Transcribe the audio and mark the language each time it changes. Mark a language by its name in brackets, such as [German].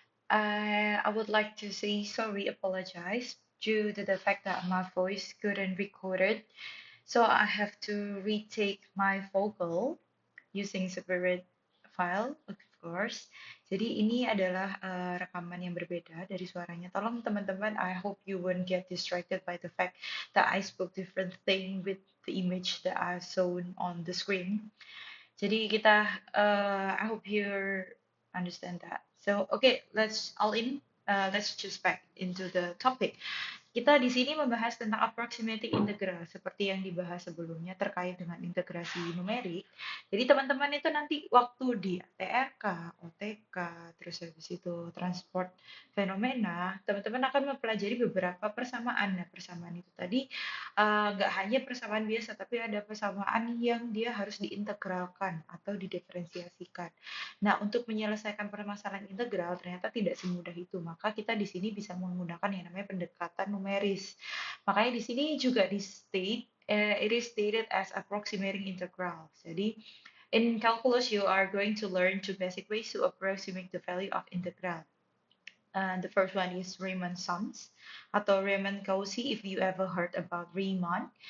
[English] I would like to say sorry, apologize due to the fact that my voice couldn't record it. So I have to retake my vocal using separate file, of course. [Indonesian] Jadi ini adalah rekaman yang berbeda dari suaranya. Tolong teman-teman, [English] I hope you won't get distracted by the fact that I spoke different thing with the image that I shown on the screen. Jadi I hope you understand that. So, okay, let's all in. Let's just back into the topic. [Indonesian] Kita di sini membahas tentang approximating integral seperti yang dibahas sebelumnya terkait dengan integrasi numerik. Jadi teman-teman itu nanti waktu di TRK, OTK, terus habis itu transport fenomena, teman-teman akan mempelajari beberapa persamaan. Nah, persamaan itu tadi nggak hanya persamaan biasa, tapi ada persamaan yang dia harus diintegralkan atau didiferensiasikan. Nah, untuk menyelesaikan permasalahan integral ternyata tidak semudah itu. Maka kita di sini bisa menggunakan yang namanya pendekatan numeris. Makanya di sini juga [English] it is stated as approximating integral. Jadi, in calculus you are going to learn two basic ways to approximate the value of integral. The first one is Riemann sums atau Riemann-Cauchy if you ever heard about Riemann.